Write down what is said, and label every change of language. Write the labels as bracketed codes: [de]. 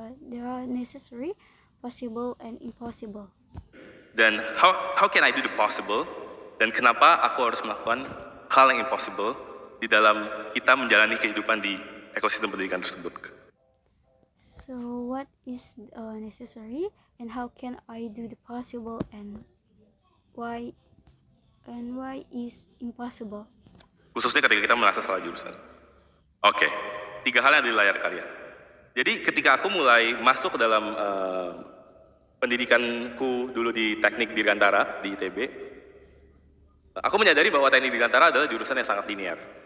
[en] They are necessary, possible, and impossible. Dan how can I do the possible? [id] Dan kenapa aku harus melakukan hal yang impossible di dalam kita menjalani kehidupan di ekosistem pendidikan tersebut? [en] So what is necessary, and how can I do the possible, and why is impossible? [id] Khususnya ketika kita merasa salah jurusan. Oke, 3 hal yang ada di layar kalian. Jadi ketika aku mulai masuk ke dalam pendidikanku dulu di Teknik Dirgantara di ITB, aku menyadari bahwa Teknik Dirgantara adalah jurusan yang sangat linear.